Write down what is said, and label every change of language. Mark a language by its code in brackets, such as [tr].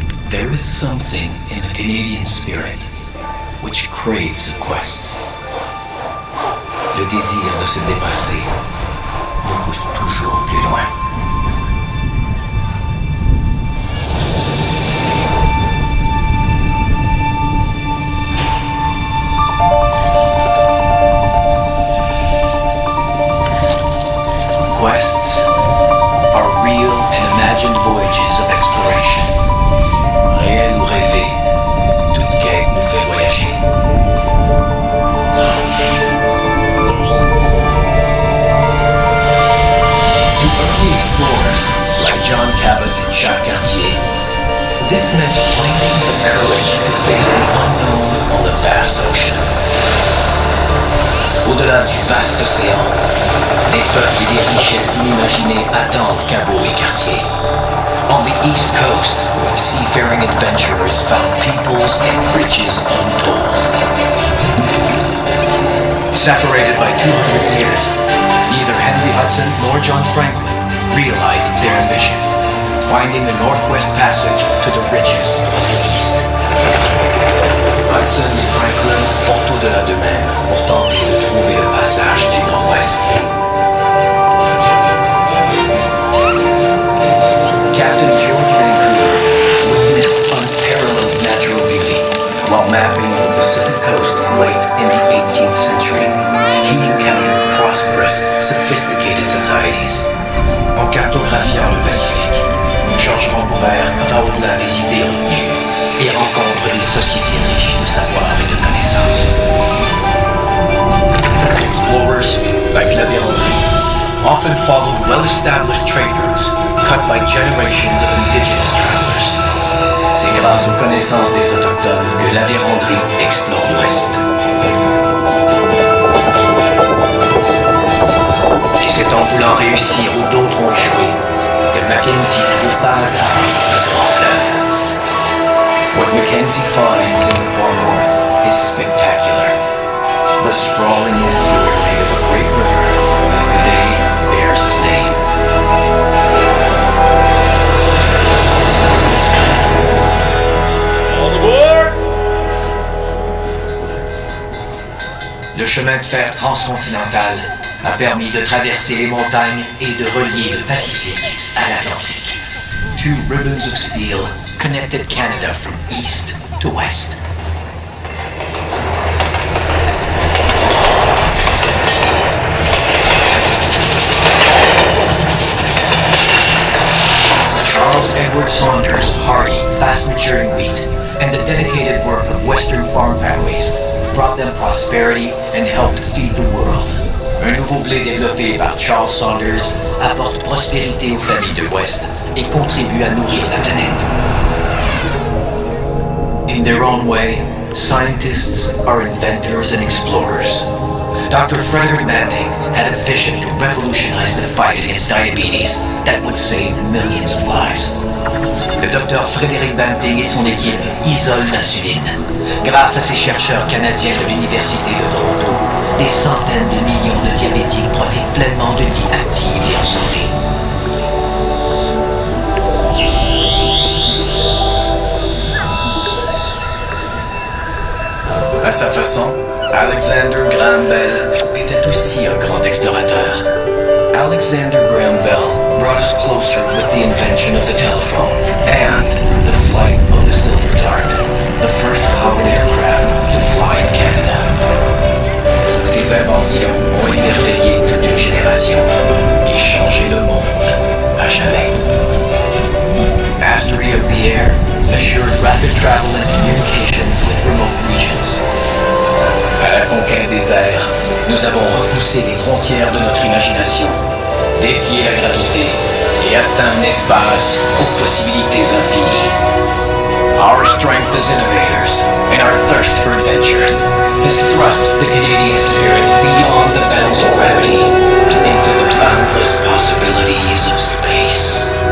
[en] There is something in the Canadian spirit which craves a quest. [fr] Le désir de se dépasser nous pousse toujours plus loin. [en] Quests are real and imagined voyages of exploration. [fr] Réel ou rêvé, toute quête nous fait voyager. [en] To early explorers like John Cabot and Jacques Cartier, this meant finding the courage to face the unknown on the vast ocean. [fr] Au-delà du vaste océan, des peuples et des richesses inimaginées attendent Cabot et Cartier. [en] On the East Coast, seafaring adventurers found peoples and riches untold. Separated by 200 years, neither Henry Hudson nor John Franklin realized their ambition, finding the Northwest Passage to the riches of the East. [fr] Hudson et Franklin font au-delà d'eux-mêmes pour tenter de trouver le passage du Nord-Ouest. [en] Captain George Vancouver witnessed unparalleled natural beauty while mapping the Pacific coast late in the 18th century. He encountered prosperous, sophisticated societies. [fr] En cartographiant le Pacifique, George Vancouver va au-delà des idées retenues et rencontre des sociétés riches de savoir et de connaissances. [en] Explorers, like La Vérendrye, often followed well-established trade routes cut by generations of indigenous travelers. [fr] C'est grâce aux connaissances des Autochtones que La Vérendrye explore l'Ouest. Et c'est en voulant réussir où d'autres ont échoué que Mackenzie trouve par hasard un grand fleuve. [en] What Mackenzie finds in the far north is spectacular. The sprawling estuary of a great river that today bears his name. [fr] Le chemin de fer transcontinental a permis de traverser les montagnes et de relier le Pacifique à l'Atlantique. [en] Two ribbons of steel connected Canada from east to west. Charles Edward Saunders' hardy, fast-maturing wheat and the dedicated work of Western farm families brought them prosperity and helped feed the world. [fr] Un nouveau blé développé par Charles Saunders apporte prospérité aux familles de l'Ouest et contribue à nourrir la planète. [en] In their own way, scientists are inventors and explorers. Dr. Frederick Banting had a vision to revolutionize the fight against diabetes that would save millions of lives. [fr] Le docteur Frédéric Banting et son équipe isolent l'insuline. Grâce à ces chercheurs canadiens de l'Université de Toronto, des centaines de millions de diabétiques profitent pleinement d'une vie active et en santé. sa façon, Alexander Graham Bell était aussi un grand explorateur. [en] Alexander Graham Bell brought us closer with the invention of the telephone and the flight of the Silver Dart, the first powered aircraft to fly in Canada. [fr] Ses inventions ont émerveillé toute une génération et changé le monde à jamais. [en] Mastery of the air assured rapid travel and communication with remote regions. [fr] À la conquête des airs, nous avons repoussé les frontières de notre imagination, défié la gravité et atteint un espace aux possibilités infinies. [en] Our strength as innovators and our thirst for adventure has thrust the Canadian spirit beyond the bounds of gravity into the boundless possibilities of space.